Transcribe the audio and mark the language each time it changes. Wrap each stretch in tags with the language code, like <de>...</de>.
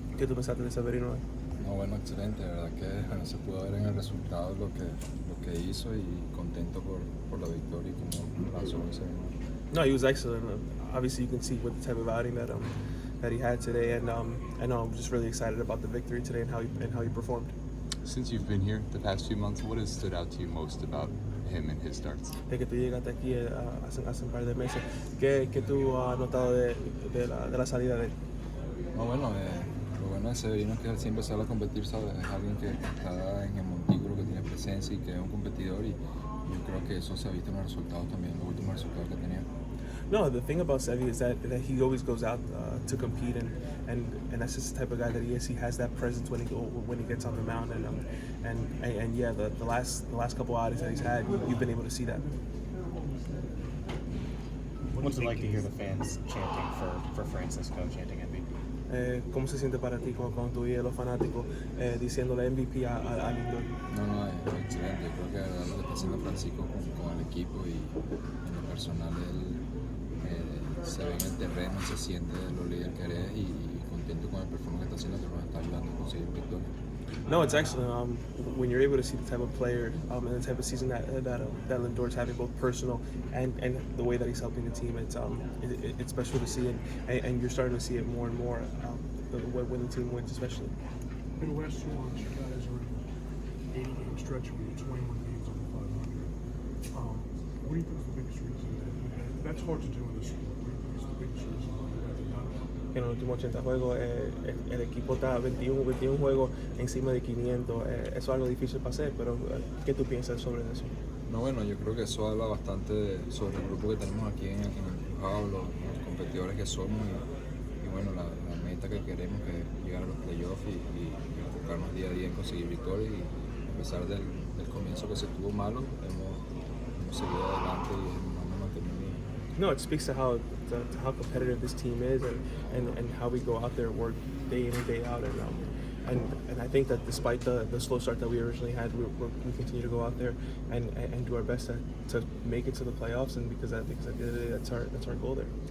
<es>¿Qué tú pensaste de Severino hoy? No, bueno, excelente. La verdad que se pudo ver en el resultado lo que hizo y contento por la victoria y como lanzó ese.</es> <en>No, he was excellent. Obviously, you can see what the type of outing that he had today, and I'm just really excited about the victory today and how he performed. Since you've been here the past few months, what has stood out to you most about him and his starts?</en> <es>De que tú llegaste aquí hace un par de meses, ¿qué tú has notado de la salida de él? No, bueno, lo bueno de Severino es que él siempre sale a competir, ¿sabes? Es alguien que está en el montículo, que tiene presencia y que es un competidor y yo creo que eso se ha visto en los resultados también, los últimos resultados que ha tenido.</es> <en>No, the thing about Sevy is that he always goes out to compete, and that's just the type of guy that he is. He has that presence when he gets on the mound, and yeah, the last couple outings that he's had, you've been able to see that. What's it like to hear the fans chanting for Francisco, chanting MVP?</en> <es>¿Cómo se siente para ti cuando tú oyes a los fanáticos diciéndole MVP a Lindor? No, es excelente. Yo creo que lo que está haciendo Francisco con el equipo y en lo personal él se ve en el terreno, se siente lo líder que eres y contento con el performance que está haciendo, que nos está ayudando a conseguir victoria.</es> <en>No, it's excellent. When you're able to see the type of player and the type of season that Lindor's having, both personal and the way that he's helping the team, it's special to see, and you're starting to see it more and more when the team wins, especially. In the last 2 months, you guys are in an 80-game stretch where you're 21 games under 500. What do you think is the biggest reason? That's hard to do in this sport. What do you think is the biggest reason why you guys have done it?</en> <es>En los últimos 80 juegos, el equipo está 21 juegos encima de 500. Eso es algo difícil para hacer, pero ¿qué tú piensas sobre eso? No, bueno, yo creo que eso habla bastante sobre el grupo que tenemos aquí en el crujado, los competidores que somos y bueno, la meta que queremos, que es llegar a los playoffs y enfocarnos día a día en conseguir victorias y a pesar del comienzo que se tuvo malo, hemos seguido adelante y hemos mantenido bien.</es> <en>No, it speaks to how competitive this team is and how we go out there and work day in and day out, and I think that despite the slow start that we originally had, we continue to go out there and do our best to make it to the playoffs, and because at the end of the day, that's our goal there.</en>